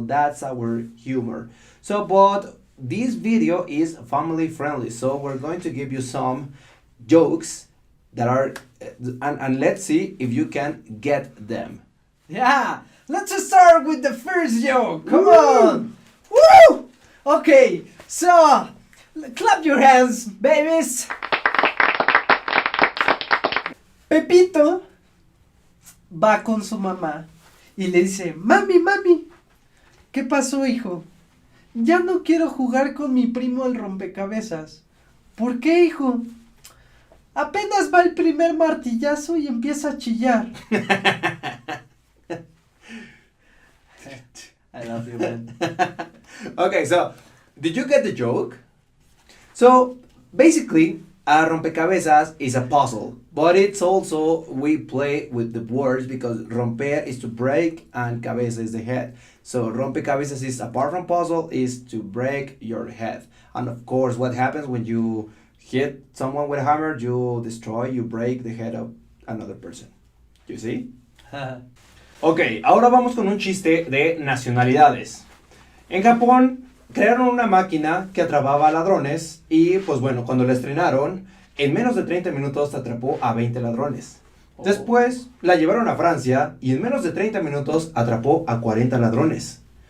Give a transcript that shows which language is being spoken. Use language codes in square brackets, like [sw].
[en] That's our humor. So, but this video is family friendly, so we're going to give you some jokes that are, and let's see if you can get them. Yeah, let's start with the first joke. Come on. Woo! Okay, so clap your hands, babies. [es] Pepito va con su mamá y le dice, mami, mami, ¿qué pasó, hijo? Ya no quiero jugar con mi primo al rompecabezas. ¿Por qué, hijo? Apenas va el primer martillazo y empieza a chillar. [en] I love you, man. Okay, so did you get the joke? So basically, a rompecabezas is a puzzle, but it's also we play with the words because romper is to break and cabeza is the head. So rompecabezas is, apart from puzzle, is to break your head. And of course, what happens when you hit someone with a hammer, you destroy, you break the head of another person. You see? [es] Ok, ahora vamos con un chiste de nacionalidades. En Japón crearon una máquina que atrapaba ladrones y pues bueno, cuando la estrenaron, en menos de 30 minutos atrapó a 20 ladrones. Después la llevaron a Francia y en menos de 30 minutos atrapó a 40 ladrones.